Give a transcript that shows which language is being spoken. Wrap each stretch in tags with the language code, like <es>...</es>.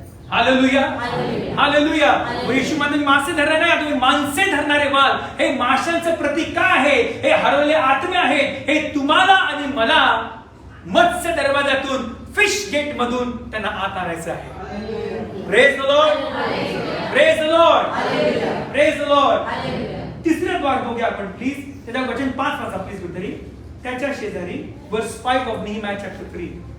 <mr>Hallelujah, hallelujah. येशू म्हणून मासे धरणारे नाही, तुम्ही माणसे धरणारे व्हाल। हे माशांचं प्रतीक काय आहे? हे हरवलेले आत्मे आहे। हे तुम्हाला आणि मला मत्स्य दरवाजातून, फिश गेट मधून त्यांना आत आणायचं आहे।</mr> <en>Praise the lord, praise the lord, praise the lord.</en> <mr>तिसरं द्वार बघूया आपण प्लीज। त्याच्या वचन 5 वाचा प्लीज कुठेतरी। त्याच्या शेजारी वर्स 5 ऑफ नेहम्या चॅप्टर 3।</mr>